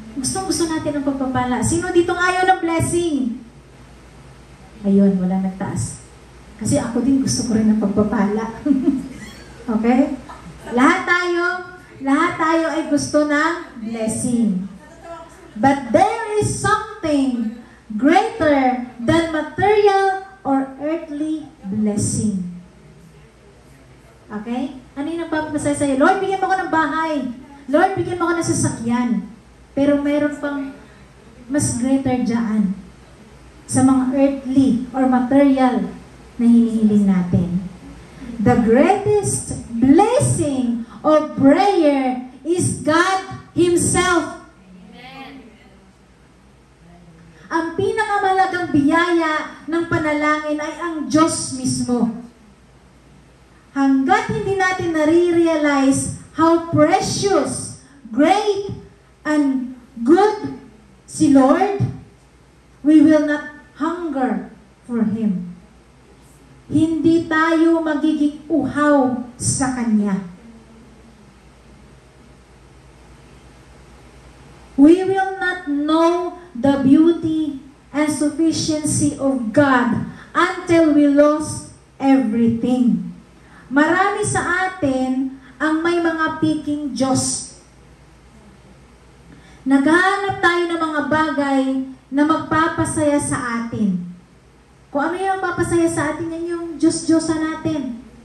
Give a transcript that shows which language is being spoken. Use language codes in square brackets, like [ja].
[tl] Gusto natin ang pagpapala. Sino ditong ayaw ng blessing? Ayun, wala nagtaas. Kasi ako din gusto ko rin ng pagpapala. Okay? Lahat tayo ay gusto ng blessing. [en] But there is something greater than material or earthly blessing. Okay? [tl] Ano yung nagpapasaya sa'yo? Lord, bigyan mo ako ng bahay. Lord, bigyan mo ako ng sasakyan. Pero mayroon pang mas greater dyan sa mga [en] earthly or material [tl] na hinihiling natin. [en] The greatest blessing of prayer is God Himself. Amen. [tl] Ang pinakamalagang biyaya ng panalangin ay ang Diyos mismo. Hanggat hindi natin nare-realize [en] how precious, great, and good si Lord, we will not hunger for Him. [tl] Hindi tayo magiging uhaw sa Kanya. [en] We will not know the beauty and sufficiency of God until we lost everything. [tl] Marami sa atin ang may mga piking Diyos. Naghahanap tayo ng mga bagay na magpapasaya sa atin. Kung ano yung magpapasaya sa atin, yan yung Diyos-Diyosa natin.